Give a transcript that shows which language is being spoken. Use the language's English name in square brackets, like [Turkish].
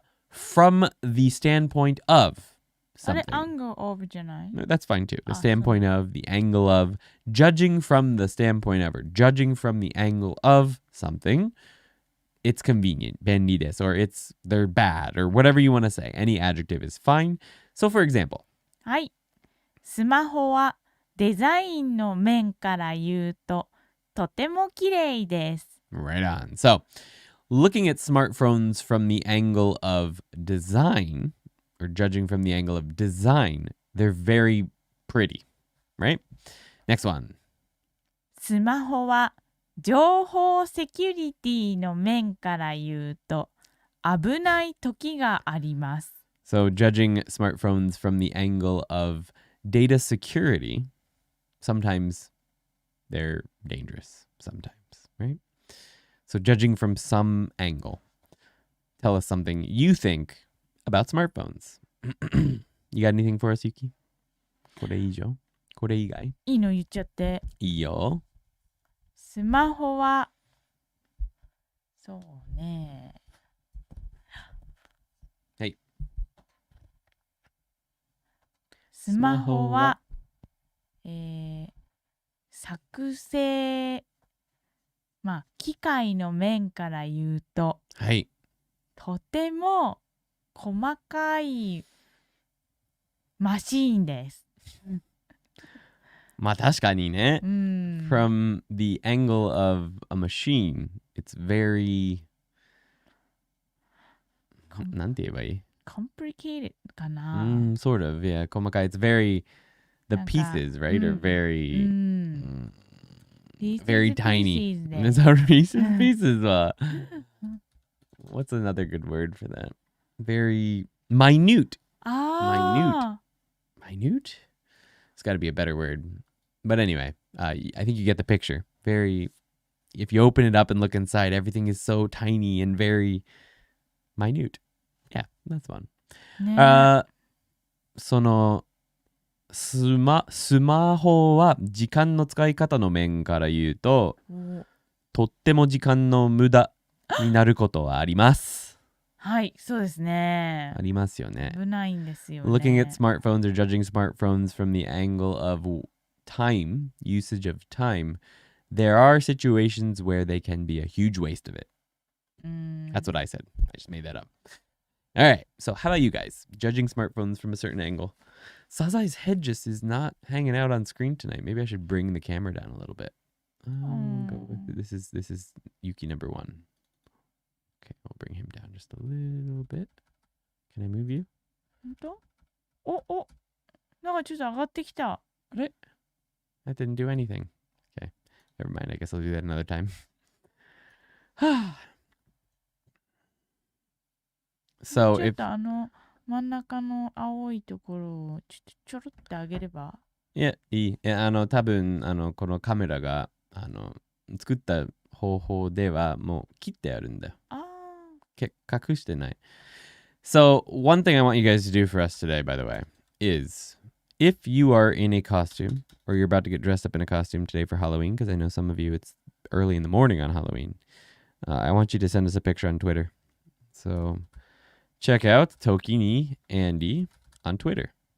[English] From the standpoint of something. angle of [Japanese] じゃない? [English] That's fine too. The standpoint of, the angle of, judging from the standpoint of, or judging from the angle of something. It's convenient, 便利です, or they're bad, or whatever you want to say. Any adjective is fine. So for example. [Japanese] はい。スマホはデザインの面から言うととても綺麗です。 [English] Right on. So, looking at smartphones from the angle of design, or judging from the angle of design, they're very pretty, right? Next one. [Japanese] スマホは情報セキュリティの面から言うと危ない時があります。 [English] So, judging smartphones from the angle of data security, sometimes they're dangerous, sometimes, right? So, judging from some angle, tell us something you think about smartphones. You got anything for us, Yuki? [Japanese] これ以上?これ以外? いいの言っちゃって。いいよ。スマホはそうね。スマホは、作成、まあ、機械の面から言うと、はい。とても細かいマシーンです。まあ確かにね。うん。 [English] From the angle of a machine, it's very... [Japanese] なんて言えばいい [English] complicated かな。 sort of, yeah. 細かい. It's very... The [Japanese] なんか [English] pieces, right, are very... Pieces, very tiny. [Japanese] pieces で。 [English] It's a Reese's Pieces は What's another good word for that? Very minute. あ Minute? It's got to be a better word. But anyway, I think you get the picture. Very... If you open it up and look inside, everything is so tiny and very minute. Yeah, that's fun. [Japanese] ね。そのスマホは時間の使い方の面から言うと、とっても時間の無駄になることはあります。はい、そうですね。ありますよね。危ないんですよね。 [English] Looking at smartphones or judging smartphones from the angle of time, usage of time, there are situations where they can be a huge waste of it. That's what I said. I just made that up. All right. So how about you guys? Judging smartphones from a certain angle. Sazai's head just is not hanging out on screen tonight. Maybe I should bring the camera down a little bit. Go with it. This is Yuki number 1. Okay, I'll bring him down just a little bit. Can I move you? [Japanese] 本当？なんかちょっと上がってきた。 [English] That didn't do anything. Okay. Never mind. I guess I'll do that another time. So [Japanese] ちょっ [English] if [Japanese] と真ん中の青いところをちょろって上げれば。いや、いい。多分、このカメラが、作った方法ではもう切ってあるんだよ。隠してない。 [English] So, one thing I want you guys to do for us today, by the way, is if you are in a costume or you're about to get dressed up in a costume today for Halloween, because I know some of you it's early in the morning on Halloween, I want you to send us a picture on Twitter. So, check out ToKini Andy on Twitter.